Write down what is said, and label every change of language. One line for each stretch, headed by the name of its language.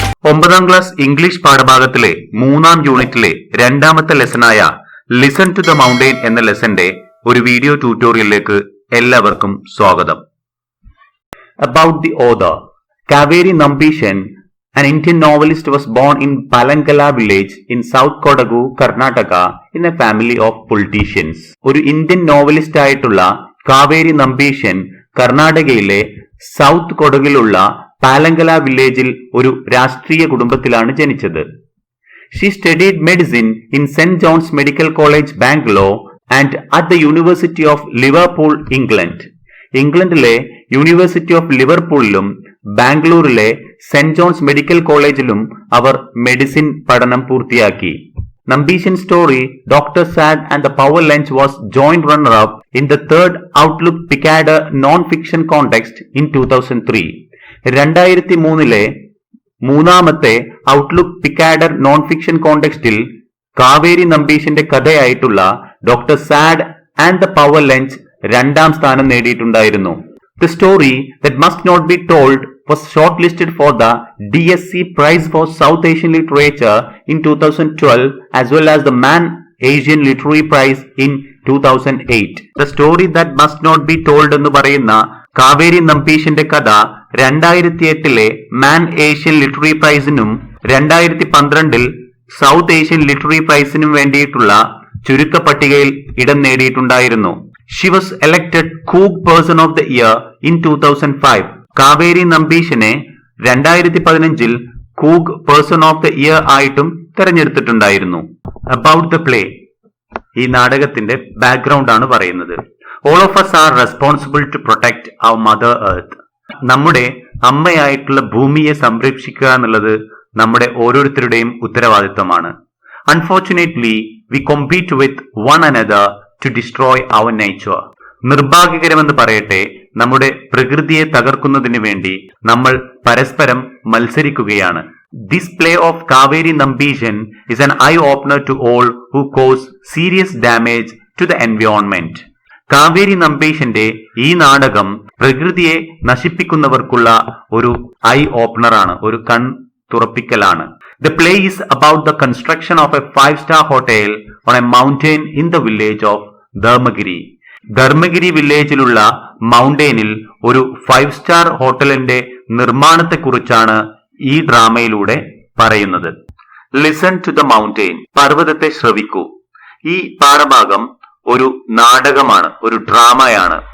Malayalam: ഒമ്പതാം class English പാഠഭാഗത്തിലെ 3-ാം യൂണിറ്റിലെ 2-ാമത്തെ ലെസനായ listen to the mountain എന്ന ലെസന്റെ ഒരു വീഡിയോ ട്യൂട്ടോറിയലിലേക്ക് എല്ലാവർക്കും സ്വാഗതം.
English: About the author, Kaveri Nambishan, an Indian novelist, was born in Palangala village in South Kodagu, Karnataka, in a family of politicians.
Malayalam: ഒരു Indian novelist ആയിട്ടുള്ള കാവേരി നമ്പീശൻ കർണാടകയിലെ south കൊടകിലുള്ള പാലങ്കല വില്ലേജിൽ ഒരു രാഷ്ട്രീയ കുടുംബത്തിലാണ് ജനിച്ചത്.
English: She studied medicine in Saint John's Medical College Bangalore and at the University of Liverpool, England.
Malayalam: ഇംഗ്ലണ്ടിലെ university of ലിവർപൂളിലും ബാംഗ്ലൂരിലെ സെന്റ് ജോൺസ് മെഡിക്കൽ കോളേജിലും അവർ മെഡിസിൻ പഠനം പൂർത്തിയാക്കി.
English: Nambishan's story, Dr. Sad and the Power Lunch, was joint runner-up in the third Outlook Picador non-fiction contest in 2003.
Malayalam: 2003 മൂന്നാമത്തെ outlook പിക്കാഡർ non fiction കോണ്ടെക്സ്റ്റിൽ Kaveri നമ്പീശന്റെ കഥയായിട്ടുള്ള doctor sad and the power lunch 2ാം സ്ഥാനം നേടിയിട്ടുണ്ടായിരുന്നു.
English: The story that must not be told was shortlisted for the DSC Prize for South Asian Literature in 2012 as well as the Man Asian Literary Prize in 2008.
Malayalam: The story that must not be told എന്ന് പറയുന്ന കാവേരി നമ്പീശന്റെ കഥ 2008 മാൻ Asian literary പ്രൈസിനും 2012 south Asian literary പ്രൈസിനും വേണ്ടിയിട്ടുള്ള ചുരുക്കപ്പട്ടികയിൽ ഇടം നേടിയിട്ടുണ്ടായിരുന്നു.
English: She was elected Coog Person of the Year in 2005.
Malayalam: Kaveri നമ്പീശനെ 2015 കൂഗ് person of the year ആയിട്ടും തെരഞ്ഞെടുത്തിട്ടുണ്ടായിരുന്നു.
English: about the play,
Malayalam: ഈ നാടകത്തിന്റെ background ആണ് പറയുന്നത്.
English: All of us are responsible to protect our mother earth.
Malayalam: നമ്മുടെ അമ്മയായിട്ടുള്ള ഭൂമിയെ സംരക്ഷിക്കുക എന്നുള്ളത് നമ്മുടെ ഓരോരുത്തരുടെയും ഉത്തരവാദിത്തമാണ്.
English: Unfortunately, we compete with one another to destroy our nature.
Malayalam: നിർഭാഗ്യകരമെന്ന് പറയട്ടെ, നമ്മുടെ പ്രകൃതിയെ തകർക്കുന്നതിന് വേണ്ടി നമ്മൾ പരസ്പരം മത്സരിക്കുകയാണ്.
English: This play of Kaveri Nambishan is an eye-opener to all who cause serious damage to the environment.
Malayalam: Kaveri നമ്പീശന്റെ ഈ നാടകം പ്രകൃതിയെ നശിപ്പിക്കുന്നവർക്കുള്ള ഒരു ഐ ഓപ്പണറാണ്, ഒരു കൺ തുറപ്പിക്കലാണ്.
English: The play is about the construction of a 5-star hotel on a mountain in the village of Dharmagiri.
Malayalam: Dharmagiri വില്ലേജിലുള്ള മൗണ്ടെയിനിൽ ഒരു 5-സ്റ്റാർ ഹോട്ടലിന്റെ നിർമ്മാണത്തെക്കുറിച്ചാണ് ഈ ഡ്രാമയിലൂടെ പറയുന്നത്. Listen to the mountain, പർവ്വതത്തെ ശ്രവിക്കൂ. ഈ പാഠഭാഗം ഒരു നാടകമാണ്, ഒരു ഡ്രാമയാണ്.